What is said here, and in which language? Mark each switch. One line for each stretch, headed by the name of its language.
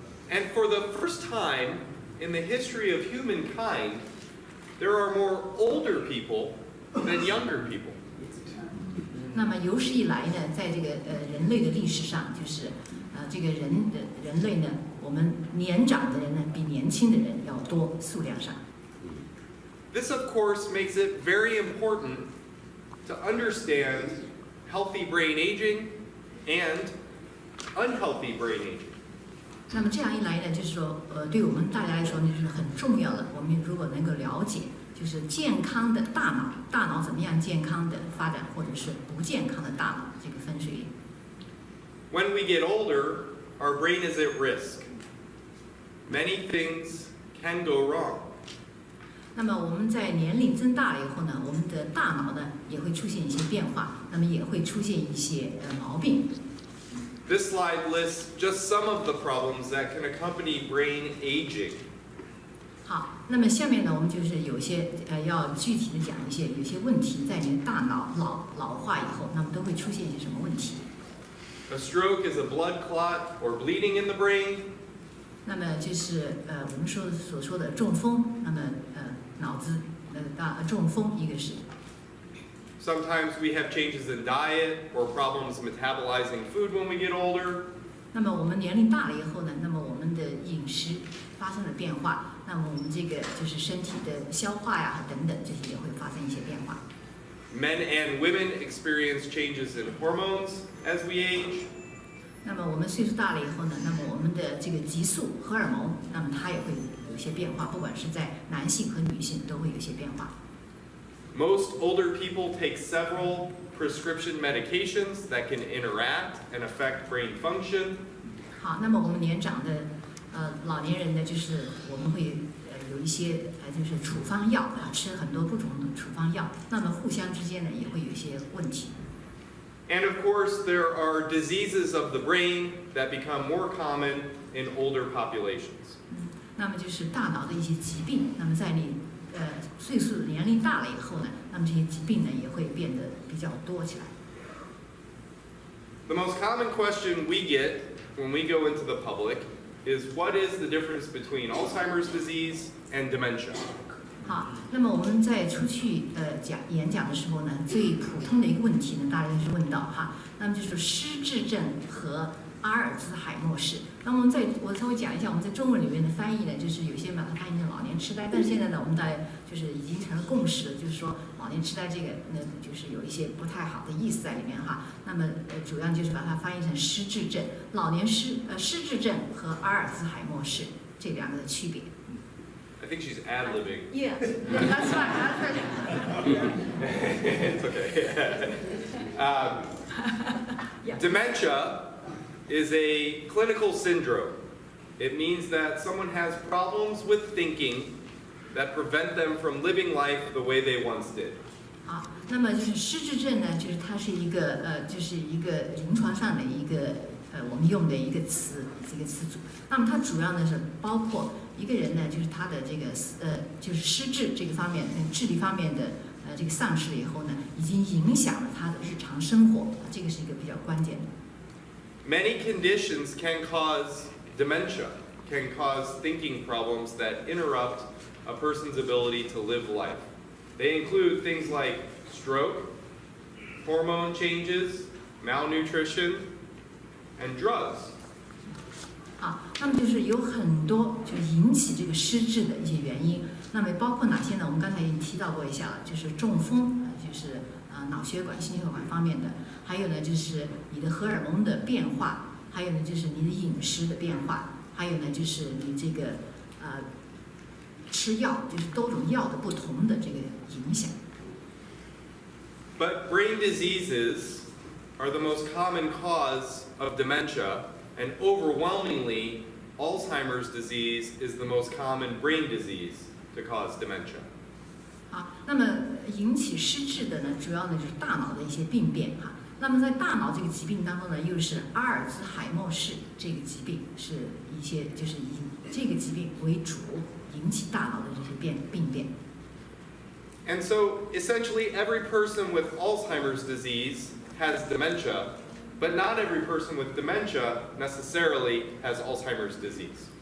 English: And for the first time in the history of humankind, there are more older people than younger people.
Chinese: 那么有史以来呢，在这个人类的历史上，就是这个人类呢，我们年长的人呢比年轻的人要多，数量上。
English: This, of course, makes it very important to understand healthy brain aging and unhealthy brain aging.
Chinese: 那么这样一来呢，就是说，对我们大家来说呢，就是很重要的。我们如果能够了解，就是健康的大脑怎么样健康的发展，或者是不健康的大脑这个分水岭。
English: When we get older, our brain is at risk. Many things can go wrong.
Chinese: 那么我们在年龄增大了以后呢，我们的大脑呢也会出现一些变化，那么也会出现一些毛病。
English: This slide lists just some of the problems that can accompany brain aging.
Chinese: 好，那么下面呢，我们就是有些要具体的讲一些有些问题，在你的大脑老化以后，那么都会出现一些什么问题？
English: A stroke is a blood clot or bleeding in the brain.
Chinese: 那么就是我们所说的中风，那么脑子中风一个是。
English: Sometimes we have changes in diet or problems metabolizing food when we get older.
Chinese: 那么我们年龄大了以后呢，那么我们的饮食发生了变化，那么我们这个就是身体的消化呀等等这些也会发生一些变化。
English: Men and women experience changes in hormones as we age.
Chinese: 那么我们岁数大了以后呢，那么我们的这个激素、荷尔蒙，那么它也会有一些变化，不管是在男性和女性都会有一些变化。
English: Most older people take several prescription medications that can interact and affect brain function.
Chinese: 好，那么我们年长的老年人呢，就是我们会有一些就是处方药啊，吃很多不同的处方药，那么互相之间呢也会有一些问题。
English: And of course, there are diseases of the brain that become more common in older populations.
Chinese: 那么就是大脑的一些疾病，那么在你岁数年龄大了以后呢，那么这些疾病呢也会变得比较多起来。
English: The most common question we get when we go into the public is what is the difference between Alzheimer's disease and dementia?
Chinese: 好，那么我们在出去演讲的时候呢，最普通的一个问题呢，大家就是问到哈，那么就是失智症和阿尔兹海默氏。那么我稍微讲一下，我们在中文里面的翻译呢，就是有些把它翻译成老年痴呆，但是现在呢，我们大家就是已经成了共识了，就是说老年痴呆这个呢，就是有一些不太好的意思在里面哈。那么主要就是把它翻译成失智症，失智症和阿尔兹海默氏这两个的区别。
English: I think she's ad-libbing. Yeah, that's fine. That's right. It's okay. Yeah. Dementia is a clinical syndrome. It means that someone has problems with thinking that prevent them from living life the way they once did.
Chinese: 好，那么就是失智症呢，就是它是一个就是一个临床上的一个我们用的一个词，这个词组。那么它主要呢是包括一个人呢，就是他的这个就是失智这个方面，智力方面的这个丧失了以后呢，已经影响了他的日常生活，这个是一个比较关键的。
English: Many conditions can cause dementia, can cause thinking problems that interrupt a person's ability to live life. They include things like stroke, hormone changes, malnutrition, and drugs.
Chinese: 好，那么就是有很多就引起这个失智的一些原因，那么包括哪些呢？我们刚才已经提到过一下了，就是中风，就是脑血管、心血管方面的，还有呢就是你的荷尔蒙的变化，还有呢就是你的饮食的变化，还有呢就是你这个吃药，就是多种药的不同的这个影响。
English: But brain diseases are the most common cause of dementia, and overwhelmingly, Alzheimer's disease is the most common brain disease to cause dementia.
Chinese: 好，那么引起失智的呢，主要呢就是大脑的一些病变哈。那么在大脑这个疾病当中呢，又是阿尔兹海默氏这个疾病，是一些就是以这个疾病为主引起大脑的这些病变。
English: And so, essentially, every person with Alzheimer's disease has dementia, but not every person with dementia necessarily has Alzheimer's disease.